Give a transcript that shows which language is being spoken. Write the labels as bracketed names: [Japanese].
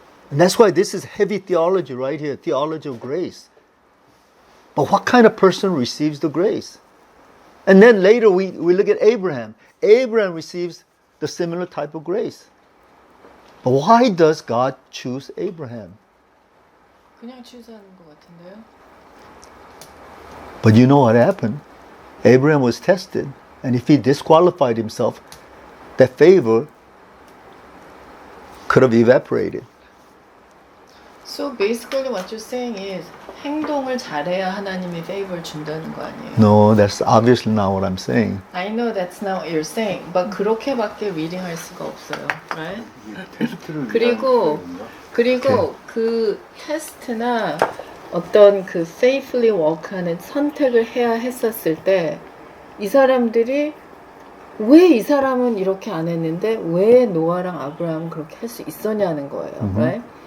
[English] And that's why this is heavy theology right here, theology of grace. But what kind of person receives the grace? And then later we look at Abraham. Abraham receives the similar type of grace. But why does God choose Abraham? [Korean] 그냥 취소하는 것 같은데요. [English] But you know what happened? Abraham was tested. And if he disqualified himself, that favor could have evaporated. So basically what you're saying is [Korean] 행동을 잘해야 하나님이 favor 준다는 거 아니에요? [English] No, that's obviously not what I'm saying. I know that's not what you're saying, but [Korean] 그렇게밖에 reading할 수가 없어요, [English] right? [Korean] 그리고 그 테스트나 어떤 그 faithfully walk하는 선택을 해야 했었을 때 이 사람들이 왜 이 사람은 이렇게 안 했는데 왜 노아랑 아브라함은 그렇게 할 수 있었냐는 거예요, right?